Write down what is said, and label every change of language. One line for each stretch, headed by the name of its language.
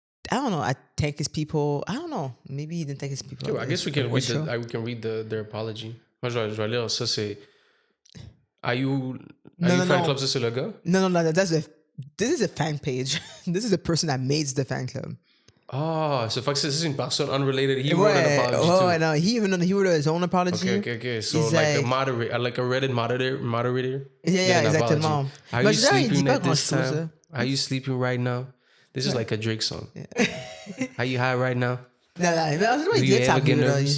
English: I don't know. I thank his people. I don't know. Maybe he didn't thank his people. Yeah, I guess we can read their apology.
French: Moi, je vais lire. Ça, c'est... IU fan club, ça, c'est le gars?
English: No. This is a fan page. This is a person that made the fan club. Oh, so fuck,
French: c'est une personne
English: unrelated. He wrote an apology too. I know. He wrote his own apology. Okay. So he's like a moderator, like a Reddit moderator. Yeah, exactement. Are you sleeping at this time? Are you sleeping right now? This is like a Drake song. Yeah. Are you high right now? No. Do you ever get nervous?